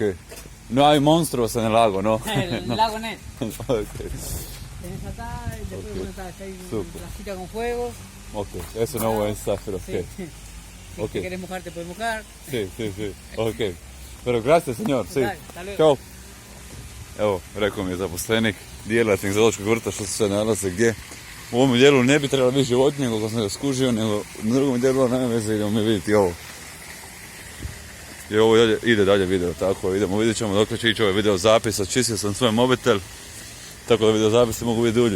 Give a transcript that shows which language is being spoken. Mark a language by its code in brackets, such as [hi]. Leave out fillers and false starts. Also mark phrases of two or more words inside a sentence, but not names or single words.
[es] No hay monstruos en el lago, ¿no? el No. lago Ness. Ok, Tenés acá, y después Ok. bueno, está ahí una Súper. placita con juegos. ok. Eso no voy a estar, pero Sí. ok. Si Ok. te querés mojar, te puedes mojar. Sí, sí, sí. Ok. Pero gracias, señor. Sí. Dale, hasta luego. [hr] Ćao. Evo, rekao mi je zaposlenik, djelatnik zoološkog vrta, što se sve nalaze gdje. U ovom dijelu ne bi trebalo biti životinje, koliko sam ga skužio, nego u drugom dijelu nema veze, idemo mi vidjeti ovo. I ovo ide dalje video, tako idemo, vidjet ćemo dok će ići ovaj video zapis, očistio sam svoj mobitel, tako da video zapisi mogu biti dulji.